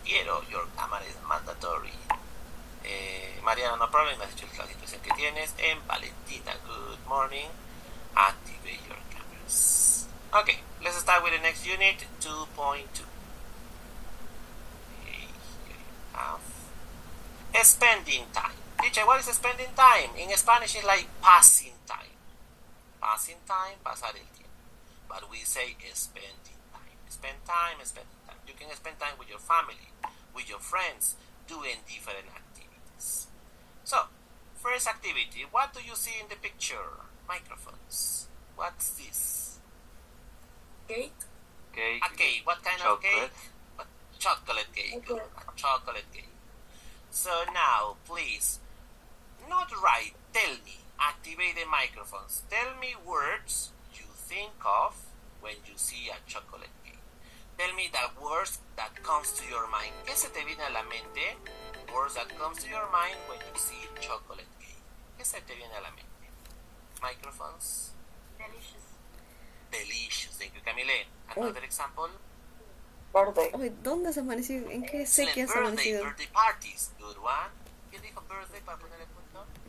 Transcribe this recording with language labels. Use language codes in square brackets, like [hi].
[en] Piero, your camera is mandatory. Mariana, no problem, [es] me has dicho la situación que tienes. [en] En Valentina, good morning. Activate your camera. activities. Okay, let's start with the next unit, 2.2. Okay, here you have spending time. Teacher, what is spending time? In Spanish, it's like passing time. Passing time, [es] pasar el tiempo. [en] But we say spending time. Spend time, spending time. You can spend time with your family, with your friends, doing different activities. So, first activity. What do you see in the picture? Microphones. What's this? Cake. Cake. A cake. What kind of cake? A chocolate cake. Okay. A chocolate cake. So now, please, not write, tell me, activate the microphones. Tell me words you think of when you see a chocolate cake. Tell me the words that comes to your mind. [es] ¿Qué se te viene a la mente? [en] Words that comes to your mind when you see chocolate cake. [es] ¿Qué se te viene a la mente? [en] Microphones. Delicious. Delicious. Thank you, Camille. Another example. Birthday. [es] Ay, ¿dónde has amanecido? ¿En qué sé que has [en] Birthday, [es] amanecido? [en] birthday parties. Good one. [es] ¿Quién dijo birthday para poner el punto?